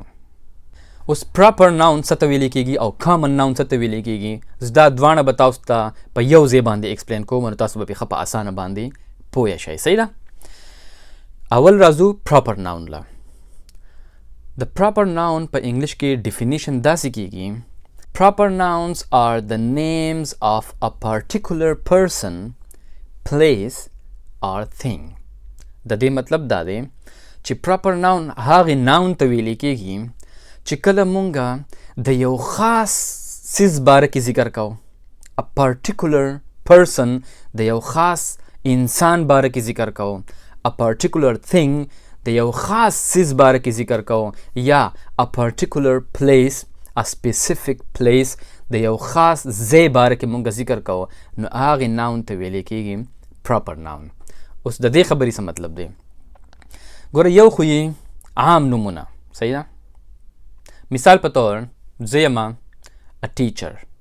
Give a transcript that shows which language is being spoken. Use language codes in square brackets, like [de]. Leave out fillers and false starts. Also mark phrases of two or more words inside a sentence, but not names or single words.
[ps] اوس [en] proper noun [ps] څه ته ویلی کېږي او [en] common noun [ps] څه ته ویلی کېږي، زه دا دواړه به تاسو ته په یو ځای باندې ایکسپلین کوم، نو تاسو به پې ښه په اسانه باندې پوه شئ. صحیح ده؟ اول راځو [en] proper noun [ps] له. د [en] proper noun [ps] په انګلیش کې ډیفینیشن داسې کېږي: [en] Proper nouns are the names of a particular person, place or thing. [ps] د دې مطلب دا دی چې [en] proper noun [ps] هغې ناون ته ویلی کېږي چې کله مونږه د یو خاص څیز باره کې ذکر کوو. [en] a particular person [ps] د یو خاص انسان باره کې ذکر کوو. [en] a particular thing [ps] د یو خاص څیز باره کې ذکر کوو، یا [en] a particular place a specific place [ps] د یو خاص ځای باره کې مونږ ذکر کوو، نو هغې ناون ته ویلی کېږي [en] proper noun. [ps] اوس د دې خبرې څه مطلب دی؟ ګوره یو خو یې عام نومونه، صحیح ده؟ مثال په طور زه یم [en] a teacher.